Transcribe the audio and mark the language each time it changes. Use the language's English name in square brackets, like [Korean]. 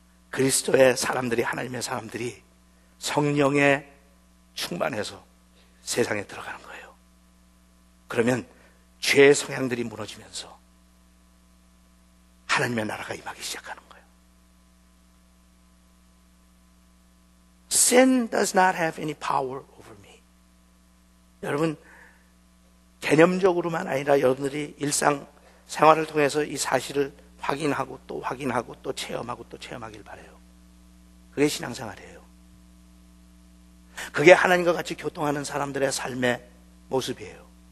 [Korean] 그리스도의 사람들이, 하나님의 사람들이 성령에 충만해서 세상에 들어가는 거예요. 그러면 죄의 성향들이 무너지면서 하나님의 나라가 임하기 시작하는 거예요. [English] Sin does not have any power over me. [Korean] 여러분, 개념적으로만 아니라 여러분들이 일상 생활을 통해서 이 사실을 확인하고 또 체험하고 또 체험하길 바라요. 그게 신앙생활이에요. 그게 하나님과 같이 교통하는 사람들의 삶의 모습이에요.